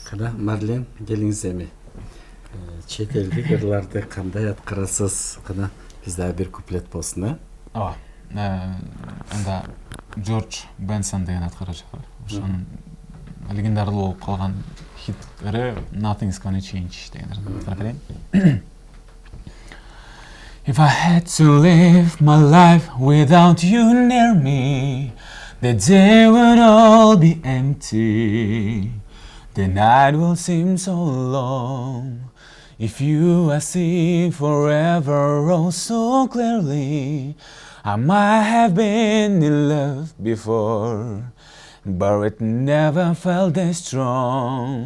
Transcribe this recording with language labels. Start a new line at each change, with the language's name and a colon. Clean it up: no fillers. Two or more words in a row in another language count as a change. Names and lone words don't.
Kyrgyz: Кана Марлен, келиңиз эми. Чет элдик ырларды кандай аткарасыз? Кана биз дагы бир куплет болсун, Ооба. Анда Джордж Бенсон деген аткаруучу бар. Ошонун легендарлуу болуп калган хиттери Nothing's Gonna Change деген аткарып берейин.
English: If I had to live my life without you near me, the day would all be empty. The night will seem so long. If you I see forever oh so clearly, I might have been in love before, but it never felt this strong.